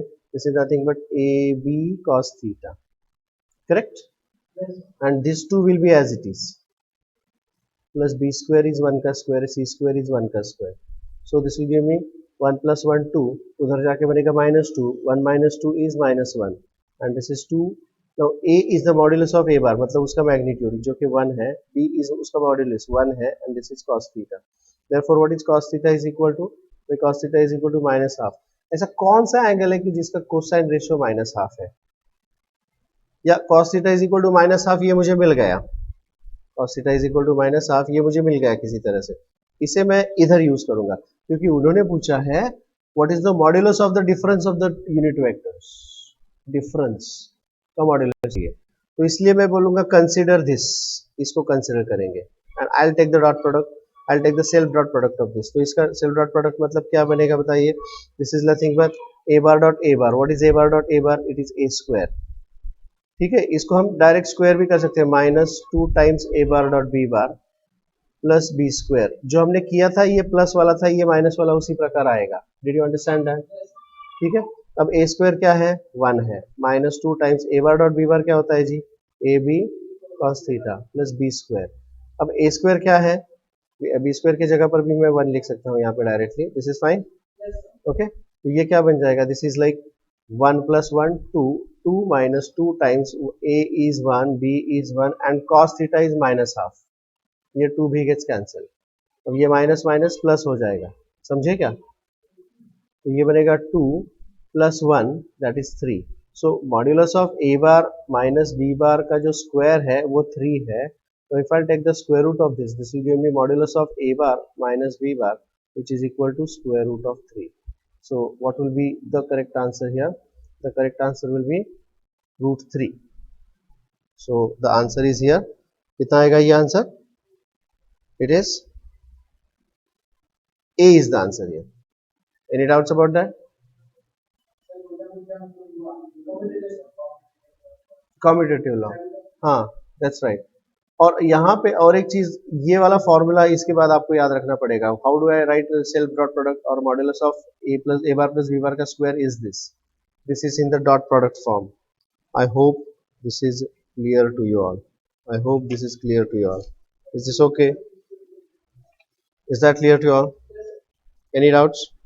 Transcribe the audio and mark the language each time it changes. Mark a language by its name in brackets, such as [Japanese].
[English] This is nothing but ab cos theta, correct? And this two will be as it is, plus b square is 1 का square, c square is 1 का square. So this will give me 1 plus 1 2, [Hindi] उधर जाके बनेगा -2, [English] 1 minus 2 is -1 and this is 2. Now a is the modulus of a bar, [Hindi] मतलब उसका magnitude जो कि 1 है, [English] b is उसका modulus 1 है and this is cos theta. Therefore what is cos theta is equal to, cos theta is equal to -half. [Hindi] ऐसा कौन सा एंगल है कि जिसका कोसाइन रेशियो -half है? या [English] cos theta is equal to -half, [Hindi] ये मुझे मिल गया. [English] cos theta is equal to -half, [Hindi] ये मुझे मिल गया किसी तरह से. इसे मैं इधर यूज करूंगा क्योंकि उन्होंने पूछा है [English] What is the modulus of the difference of the unit vectors. [Hindi] Difference का मॉड्यूलस चाहिए, तो इसलिए मैं बोलूंगा कंसीडर दिस, इसको कंसीडर करेंगे. [English] And I will take the dot product, I will take the self dot product of this. [Hindi] तो इसका सेल्फ डॉट प्रोडक्ट मतलब क्या बनेगा बताइए? [English] This is nothing but a bar dot a bar. What is a bar dot a bar? It is a square. [Hindi] ठीक है, इसको हम डायरेक्ट स्क्वायर भी कर सकते हैं, -2 times a bar dot b bar plus B square. जो हमने किया था ये प्लस वाला था, ये माइनस वाला उसी प्रकार आएगा. [English] Did you understand that? [Hindi] ठीक है. अब ए स्क्वायर क्या है? 1 है. -2 टाइम्स ए बार डॉट बी बार क्या होता है जी? A B cos theta plus B square. अब ए स्क्वायर क्या है? बी स्क्वायर की जगह पर भी मैं 1 लिख सकता हूँ यहाँ पे directly. [English] This is fine. Okay, [Hindi] तो ये क्या बन जाएगा? [English] This is like 1 plus 1 2, 2 minus 2 times a is 1, b is 1 and cos theta is -half. [Hindi] ये 2 भी गेट्स कैंसिल. अब ये माइनस माइनस प्लस हो जाएगा, समझे क्या? तो ये बनेगा 2 plus 1 that is 3. So modulus of a bar minus b बार का जो स्क्वायर है वो 3 है. [English] तो if I take the square root of this, this will give me modulus of a bar minus b bar which is equal to square root of 3. So what will be the correct answer here? The correct answer will be √3. So the answer is here. [Hindi] कितना आएगा ये answer? [English] It is A is the answer here. Any doubts about that? Commutative law. [Hindi] हाँ, [English] that's right. [Hindi] और यहाँ पे और एक चीज, ये वाला फॉर्मूला इसके बाद आपको याद रखना पड़ेगा. [English] How do I write self dot product और modulus of a bar plus b bar का square is this. This is in the dot product form. I hope this is clear to you all. I hope this is clear to you all. Is this okay? Is that clear to you all? Any doubts?